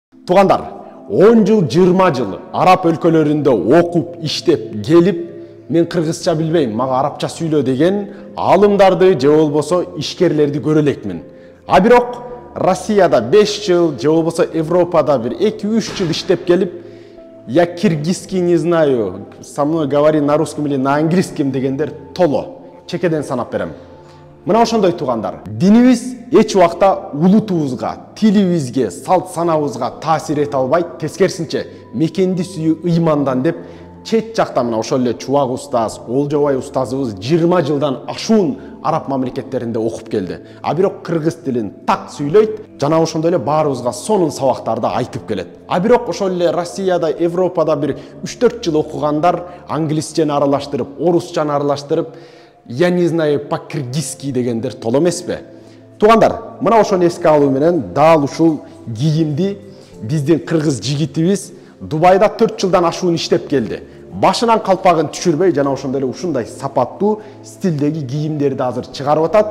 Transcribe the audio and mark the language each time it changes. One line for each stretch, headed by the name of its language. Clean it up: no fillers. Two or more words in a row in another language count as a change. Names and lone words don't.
Kyrgyz: Тугандар, 10 жыл, 20 жыл араб өлкөлөрүндө окуп, иштеп, келип, мен кыргызча билбейм, мага арабча сүйлө деген алымдарды же болбосо ишкерлерди көрө элекмин. А бирок Россияда 5 жыл, же болбосо Европада бир 2-3 жыл иштеп келип,
Russian: я киргизский не знаю, со мной говори на русском или на английском
Kyrgyz: дегендер толо. Чекеден санап берем. Мына ошондой тугандар. Динибиз эч убакта улутубузга, тилибизге, салт санабызга таасир эте албайт, тескерисинче мекенди сүйүү ыймандан деп чет жакта мына ошол эле Чубак устаз, Олжобай устазыбыз 20 жылдан ашуун араб мамлекеттеринде окуп келди. А бирок кыргыз тилин так сүйлөйт, жана ошондой эле баарыбызга сонун сабактарды айтып келет. А бирок ошол эле Россияда, Европада бир 3-4 жыл окугандар англисчени аралаштырып, орусчаны аралаштырып,
Russian: я не знаю,
Kyrgyz: по-киргизски дегендер толо эмеспи? Тугандар, мына ошону эске алуу менен дал ушул кийимди биздин кыргыз жигитибиз Дубайда 4 жылдан ашуун иштеп келди. Башынан калпагын түшүрбөй, жана ошондой эле ушундай сапаттуу стилдеги кийимдерди азыр чыгарып атат.